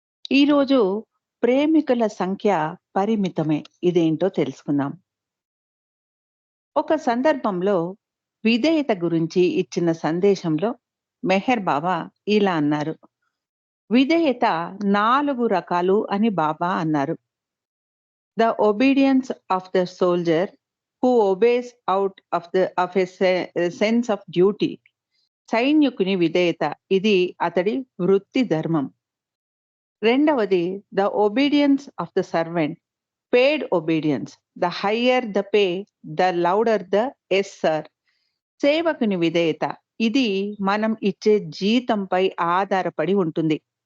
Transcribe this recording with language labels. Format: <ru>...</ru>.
<te>ఈరోజు ప్రేమికుల సంఖ్య పరిమితమే. ఇదేంటో తెలుసుకుందాం. ఒక సందర్భంలో విధేయత గురించి ఇచ్చిన సందేశంలో మెహర్ బాబా ఇలా అన్నారు. విధేయత 4 రకాలు అని బాబా అన్నారు.</te> <en>The obedience of the soldier who obeys out of a sense of duty.</en> <te>సైనికుని విధేయత ఇది అతడి వృత్తి ధర్మం. రెండవది</te> <en>The obedience of the servant, paid obedience. The higher the pay, the louder the yes sir.</en> <te>సేవకుని విధేయత ఇది మనం ఇచ్చే జీతంపై ఆధారపడి ఉంటుంది.</te>